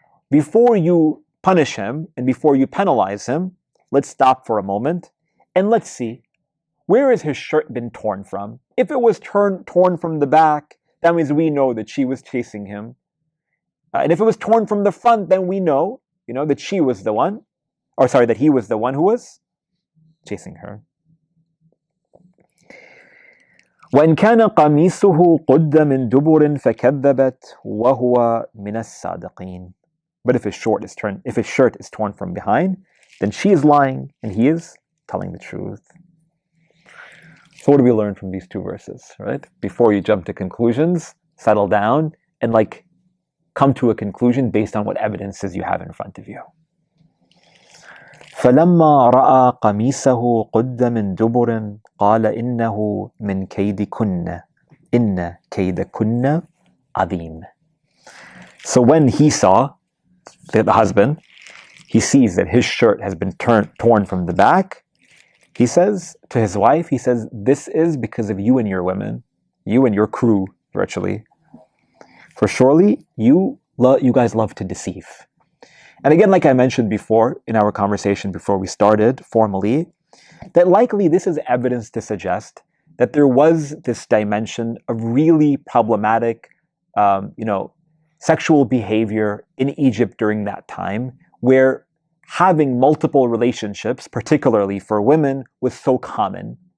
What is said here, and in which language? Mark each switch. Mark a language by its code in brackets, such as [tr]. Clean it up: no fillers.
[en] Before you punish him and before you penalize him, let's stop for a moment and let's see, where has his shirt been torn from? If it was torn from the back, that means we know that she was chasing him. And if it was torn from the front, then we know, that she was the one, that he was the one who was chasing her. [ar] وإن كان قميصه قد من دبر فكذبت وهو من الصادقين. [en] But if his shirt is torn from behind, then she is lying and he is telling the truth. So what do we learn from these two verses, right? Before you jump to conclusions, settle down and come to a conclusion based on what evidences you have in front of you. [ar] فلما رأى قميصه قد من دبر قال إنه من كيدكن إن كيدكن عظيم. [en] So when he saw the husband, he sees that his shirt has been torn from the back. He says to his wife, this is because of you and your women, you and your crew, virtually. For surely you guys love to deceive. And again, like I mentioned before in our conversation before we started formally, that likely this is evidence to suggest that there was this dimension of really problematic, sexual behavior in Egypt during that time, where having multiple relationships, particularly for women, was so common.